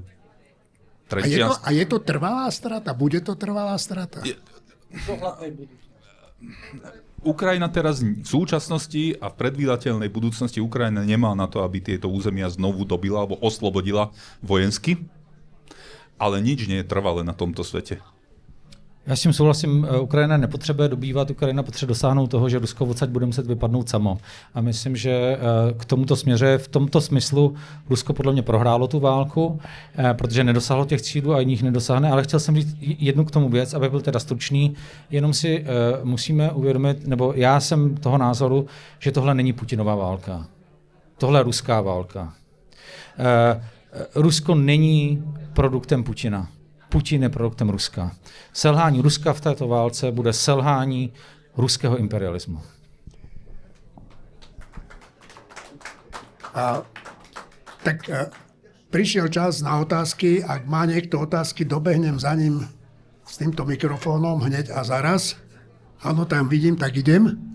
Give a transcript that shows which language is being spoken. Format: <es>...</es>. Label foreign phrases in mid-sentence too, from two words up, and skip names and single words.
<sk>A je to trvalá strata? Bude to trvalá strata? Ukrajina teraz v súčasnosti a v predvídateľnej budúcnosti Ukrajina nemá na to, aby tieto územia znovu dobila alebo oslobodila vojensky, ale nič nie je trvalé na tomto svete.</sk> <cs>Já s tím souhlasím, Ukrajina nepotřebuje dobývat, Ukrajina potřebuje dosáhnout toho, že Rusko odsaď bude muset vypadnout samo. A myslím, že k tomuto směře, v tomto smyslu Rusko podle mě prohrálo tu válku, protože nedosáhlo těch cílů a jiných nedosáhne, ale chtěl jsem říct jednu k tomu věc, aby byl teda stručný, jenom si musíme uvědomit, nebo já jsem toho názoru, že tohle není Putinová válka. Tohle je ruská válka. Rusko není produktem Putina. Putin je produktem Ruska. Selhání Ruska v této válce bude selhání ruského imperialismu.</cs> <sk>Prišiel čas na otázky. Ak má niekto otázky, dobehnem za ním s týmto mikrofónom hneď a zaraz. Áno, tam vidím, tak idem.</sk>